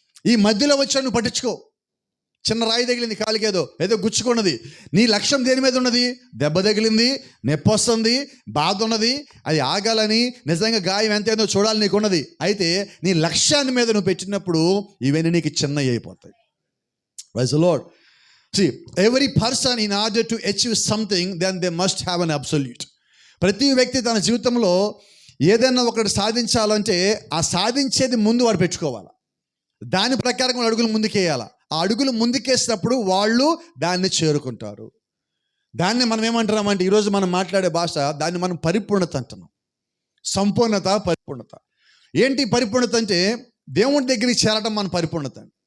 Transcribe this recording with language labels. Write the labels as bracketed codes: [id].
[te] ఈ మధ్యలో వచ్చా నువ్వు పట్టించుకో. చిన్న రాయి తగిలింది, కాలికి ఏదో గుచ్చుకున్నది. నీ లక్ష్యం దేని మీద ఉన్నది? దెబ్బ తగిలింది, నొప్పి వస్తుంది, బాధ ఉన్నది, అది ఆగాలని, నిజంగా గాయం ఎంతైందో చూడాలి నీకున్నది. అయితే నీ లక్ష్యాన్ని మీద నువ్వు పెట్టినప్పుడు ఇవన్నీ నీకు చిన్నవి అయిపోతాయి. Praise the lord. [en] See, every person in order to achieve something, then they must have an absolute. [te] ప్రతి వ్యక్తి తన జీవితంలో ఏదైనా ఒకటి సాధించాలంటే ఆ సాధించేది ముందు వాడు పెట్టుకోవాలి. దాని ప్రకారం వాళ్ళు అడుగులు ముందుకేయాలి. ఆ అడుగులు ముందుకేసినప్పుడు వాళ్ళు దాన్ని చేరుకుంటారు. దాన్ని మనం ఏమంటున్నామంటే ఈరోజు మనం మాట్లాడే భాష, దాన్ని మనం పరిపూర్ణత అంటున్నాం. సంపూర్ణత, పరిపూర్ణత. ఏంటి పరిపూర్ణత అంటే దేవుని దగ్గరికి చేరడం మన పరిపూర్ణత.